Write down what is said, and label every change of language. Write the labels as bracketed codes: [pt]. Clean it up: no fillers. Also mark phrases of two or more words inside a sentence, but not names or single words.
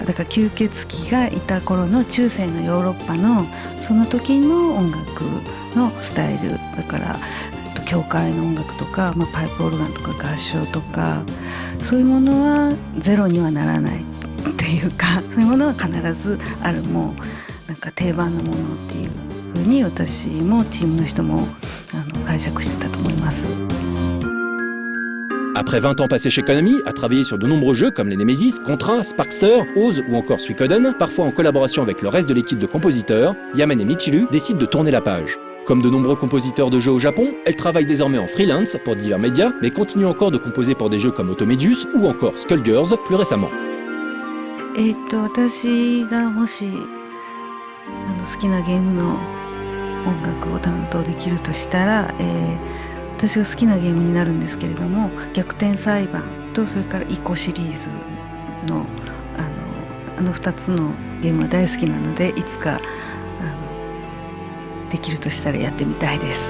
[ja] だから吸血鬼がいた頃の中世のヨーロッパのその時の音楽のスタイルだから教会の音楽とか、パイプオルガンとか合唱とかそういうものはゼロにはならないっていうか、そういうものは必ずある、もうなんか定番のものっていうふうに私もチームの人も解釈してたと思います。 [fr] Après 20 ans passés chez Konami, à travailler sur de nombreux jeux comme les Nemesis, Contra, Sparkster, Oz ou encore Suikoden, parfois en collaboration avec le reste de l'équipe de compositeurs, Yamane Michiru décide de tourner la page. Comme de nombreux compositeurs de jeux au Japon, elle travaille désormais en freelance pour divers médias, mais continue encore de composer pour des jeux comme Automedius ou encore Skullgirls plus récemment. [ja] 私がもし好きなゲームの音楽を担当できるとしたら、私が好きなゲームになるんですけれども、逆転裁判とそれからイコシリーズの2つのゲームは大好きなので、いつかできるとしたらやってみたいです。